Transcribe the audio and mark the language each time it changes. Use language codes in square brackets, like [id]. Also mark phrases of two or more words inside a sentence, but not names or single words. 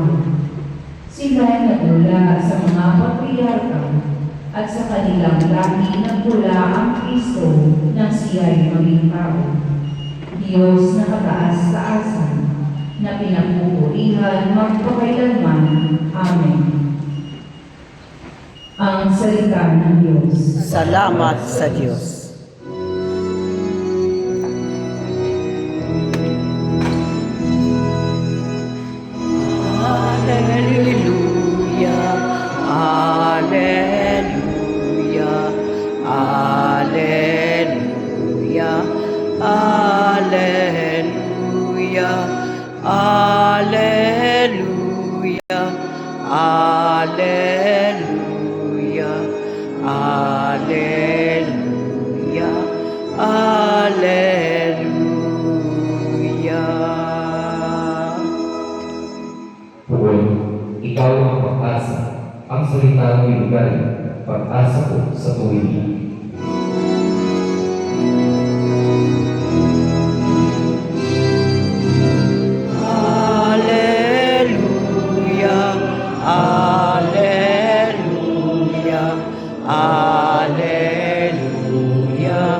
[tl] Sila'y nagmula sa mga patriarka at sa kanilang lahi nagmula ang Kristo nang siya'y maging tao. Diyos na kataas-taasan, na pinagpupurihan magpakailanman. Amen. Ang salita ng Diyos. Salamat sa Diyos. Alleluia, Alleluia, Alleluia, Alleluia, Alleluia, Alleluia, Alleluia, Alleluia. Pugol, ikaw ang pag-asa, ang salita mo'y lugar, pag-asa ko sa tuwing. Alleluia, Alleluia, Alleluia,